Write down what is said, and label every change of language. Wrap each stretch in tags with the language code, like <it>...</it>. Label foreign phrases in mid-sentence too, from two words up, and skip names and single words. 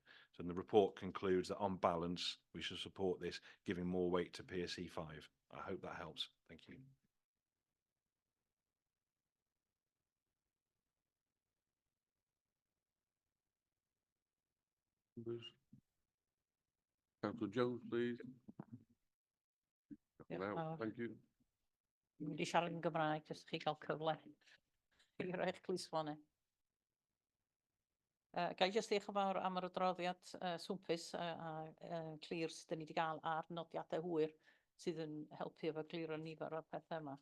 <en>So the report concludes that on balance, we should support this, giving more weight to PSE 5. I hope that helps. Thank you. Councillor Jones, please.</en> <cy>Diolch Wow, fawr.</cy> <en>thank you.</en> <cy>Dwi'n mynd i siarad yn Gymraeg, jyst i chi gael cyfle i roi'ch clusffonau. Ga i jyst eich yn fawr am yr adroddiad swmpus a clir sydd ni wedi cael a'r nodiadau hwyr sydd yn helpu efo glir o nifer o'r pethau yma.</cy>